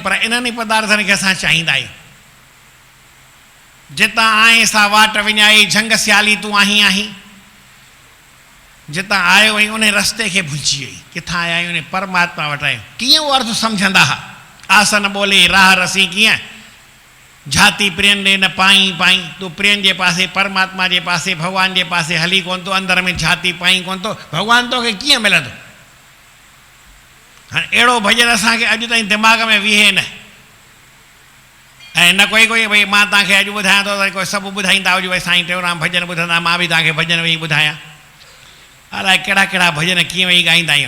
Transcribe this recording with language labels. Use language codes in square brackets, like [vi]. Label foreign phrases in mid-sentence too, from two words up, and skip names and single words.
[sd] पर इन्हनि पदार्थनि खे असां चाहींदा आहियूं। जितां आहीं सा वाट विञाई, झंग सियाली तूं आहीं आहीं, जितां आयो आहीं उन रस्ते खे भुलिजी वई, किथां आया आहियूं उन परमात्मा वटि आहियूं। कीअं उहो अर्थ सम्झंदा हुआ, आसन बोले राह रसी कीअं, जाति प्रियन ॾे न पाई पाई, तूं प्रियन जे पासे, परमात्मा जे पासे, भॻवान जे पासे हली कोन थो, अंदरि में जाति पाई कोन थो, भॻवानु तोखे कीअं मिलंदो। हाणे अहिड़ो भॼन असांखे अॼु ताईं दिमाग़ में विहे न। ऐं न कोई भई मां तव्हांखे अॼु ॿुधायां थो त कोई सभु ॿुधाईंदा हुजो भई साईं टेऊंराम भॼन ॿुधंदा, मां बि तव्हांखे भॼन वेही ॿुधायां। अलाए कहिड़ा कहिड़ा भॼन कीअं वेही ॻाईंदा आहियूं।